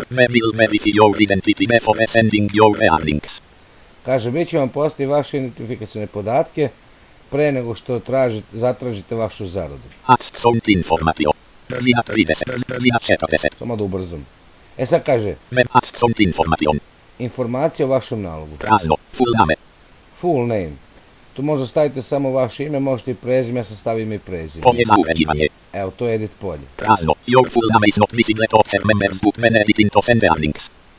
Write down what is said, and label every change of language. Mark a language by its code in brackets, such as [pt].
[en] Will verify your identity before sending your earnings. [sr] Kaže, bit će vam poslati vaše identifikacione podatke pre nego što zatražite vašu zaradu. Account information. Brzina 30. Brzina 40. Samo da ubrzam. E sad kaže, [en] Account information. [sr] informacija o vašem nalogu. [en] Prazno. Full name. Full name. [sr] Tu možda stavite samo vaše ime, možete i prezime, ja sam stavim i prezime. Polje za uređivanje. Evo, to je edit polje. Prazno. [en] Your full name is not visible to other members but when editing to send earnings.